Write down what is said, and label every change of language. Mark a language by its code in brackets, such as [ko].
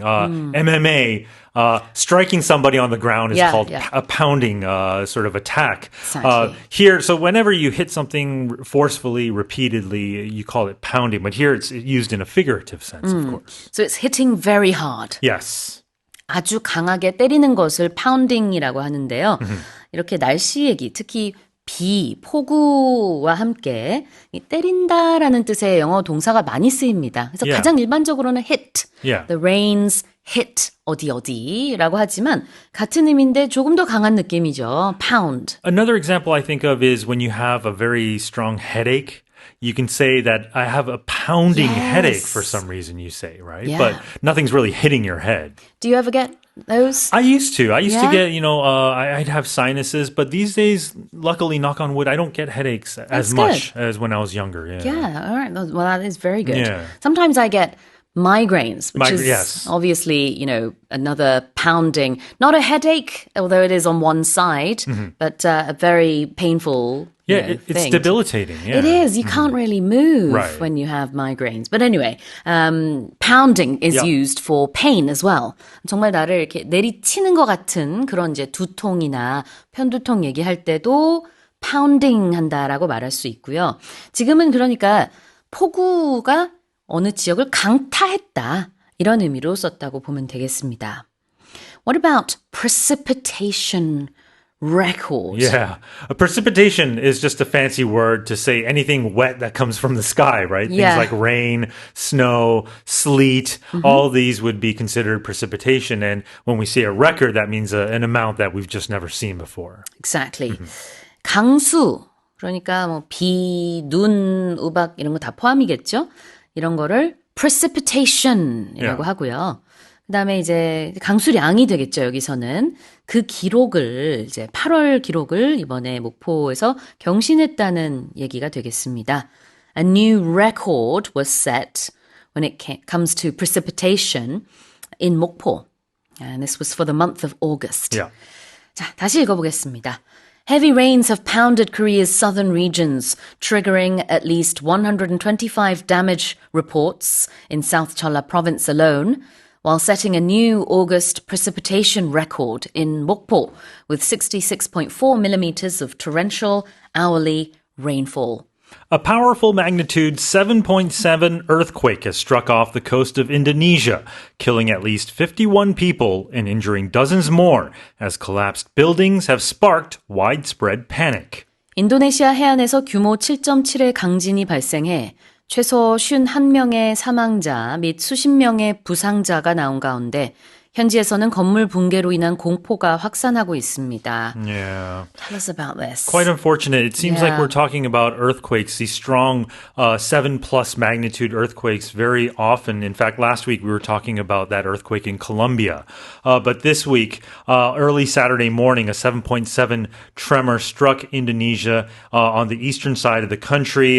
[en] MMA, striking somebody on the ground is called a pounding sort of attack. Exactly. Here, so whenever you hit something forcefully, repeatedly, you call it pounding. But here it's used in a figurative sense, of course. So it's hitting very hard. Yes. [ko] 아주 강하게 때리는 것을 파운딩이라고 하는데요. 이렇게 날씨 얘기, 특히 비, 폭우와 함께 이 때린다라는 뜻의 영어 동사가 많이 쓰입니다. 그래서 가장 일반적으로는 [en] hit, the rains hit [ko] 어디라고 하지만 같은 의미인데 조금 더 강한 느낌이죠. [en] pound. Another example I think of is when you have a very strong headache. You can say that I have a pounding headache for some reason, you say, right? Yeah. But nothing's really hitting your head. Do you ever get those? I used to. I used to get, I'd have sinuses, but these days, luckily, knock on wood, I don't get headaches as much as when I was younger. Yeah, all right. Well, that is very good. Yeah. Sometimes I get migraines, which is yes. obviously, another pounding. Not a headache, although it is on one side, but a very painful it's thing. debilitating. Yeah. It is. You can't really move Right. when you have migraines. But anyway, pounding is used for pain as well. [ko] 정말 나를 이렇게 내리치는 것 같은 그런 이제 두통이나 편두통 얘기할 때도 pounding 한다라고 말할 수 있고요. 지금은 그러니까 폭우가 어느 지역을 강타했다. 이런 의미로 썼다고 보면 되겠습니다. [en] What about precipitation record? Yeah. A precipitation is just a fancy word to say anything wet that comes from the sky, right? Yeah. Things like rain, snow, sleet, all these would be considered precipitation. And when we say a record, that means an amount that we've just never seen before. Exactly. [ko] 강수, 그러니까 뭐 비, 눈, 우박 이런 거 다 포함이겠죠? 이런 거를 precipitation이라고 하고요. 그다음에 이제 강수량이 되겠죠, 여기서는. 그 기록을 이제 8월 기록을 이번에 목포에서 경신했다는 얘기가 되겠습니다. [en] A new record was set when it comes to precipitation in 목포. And this was for the month of August. Yeah. [ko] 자, 다시 읽어보겠습니다. [en] Heavy rains have pounded Korea's southern regions, triggering at least 125 damage reports in South Jeolla province alone, while setting a new August precipitation record in Mokpo with 66.4 millimeters of torrential hourly rainfall. A powerful magnitude 7.7 earthquake has struck off the coast of Indonesia, killing at least 51 people and injuring dozens more, as collapsed buildings have sparked widespread panic. [ko] 인도네시아 해안에서 규모 7.7의 강진이 발생해 최소 51명의 사망자 및 수십 명의 부상자가 나온 가운데 현지에서는 건물 붕괴로 인한 공포가 확산하고 있습니다. [en] Yeah. Tell us about this. Quite unfortunate. It seems like Yeah. we're talking about earthquakes, these strong 7+ magnitude earthquakes very often. In fact, last week we were talking about that earthquake in Colombia. But this week, early Saturday morning, a 7.7 tremor struck Indonesia on the eastern side of the country.